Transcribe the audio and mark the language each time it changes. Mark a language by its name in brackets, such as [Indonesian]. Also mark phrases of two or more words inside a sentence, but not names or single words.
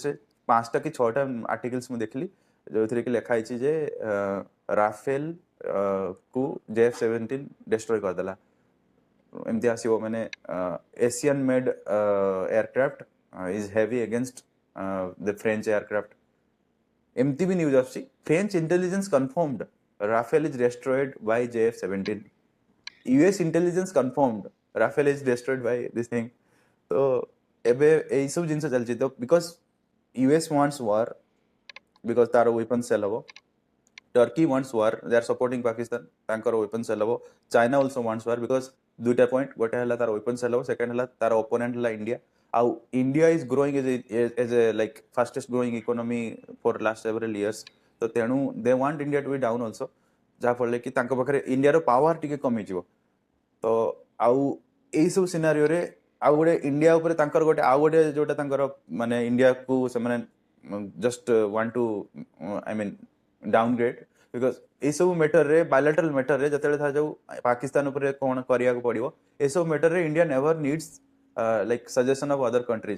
[Odia] ସେ 5ଟା କି 6ଟା ଆର୍ଟିକଲ୍ସ ମୁଁ ଦେଖିଲି ଯେଉଁଥିରେ କି ଲେଖା ହେଇଛି ଯେ ରାଫେଲ କୁ JF-17 ଡେଷ୍ଟ୍ରୟ କରିଦେଲା। ଏମିତି ଆସିବ ମାନେ [English] Asian made aircraft is heavy against the French aircraft. [Odia] ଏମିତି ବି ନ୍ୟୁଜ୍ ଆସୁଛି [English] French intelligence confirmed Rafale is destroyed by JF-17। US intelligence confirmed Rafale is destroyed by this thing। [Odia] तो ଏବେ ଏଇ ସବୁ ଜିନିଷ ଚାଲିଛି। ତ [English] because US wants war because [Odia] ତାର [English] weapon sell [Odia] ହବ, [English] Turkey wants war, they are supporting Pakistan, [Odia] ତାଙ୍କର [English] weapon sell [Odia] ହବ, [English] China also wants war because [Odia] ଦୁଇଟା ପଏଣ୍ଟ, ଗୋଟେ ହେଲା ତାର [English] weapon sell [Odia] ହବ, ସେକେଣ୍ଡ ହେଲା ତାର opponent ହେଲା ଇଣ୍ଡିଆ। [English] ଆଉ ଇଣ୍ଡିଆ is growing as a like fastest growing economy for last several years। [Odia] ତ ତେଣୁ [English] they want India to be down also, [Odia] ଯାହାଫଳରେ କି ତାଙ୍କ ପାଖରେ ଇଣ୍ଡିଆର ପାୱାର ଟିକେ କମିଯିବ। ତ ଆଉ ଏଇ ସବୁ ସିନାରିଓରେ ଆଉ ଗୋଟେ ଇଣ୍ଡିଆ ଉପରେ ତାଙ୍କର ଗୋଟେ ଆଉ ଗୋଟେ ଯୋଉଟା ତାଙ୍କର ମାନେ ଇଣ୍ଡିଆକୁ ସେମାନେ [English] just want to I mean downgrade. [Odia] ବିକଜ ଏଇସବୁ ମ୍ୟାଟରରେ ବାୟୋଲେଟ୍ରାଲ ମ୍ୟାଟରରେ ଯେତେବେଳେ ଥାଯାଉ ପାକିସ୍ତାନ ଉପରେ କ'ଣ କରିବାକୁ ପଡ଼ିବ, ଏସବୁ ମ୍ୟାଟରରେ ଇଣ୍ଡିଆ [English] never needs like suggestion of other countries.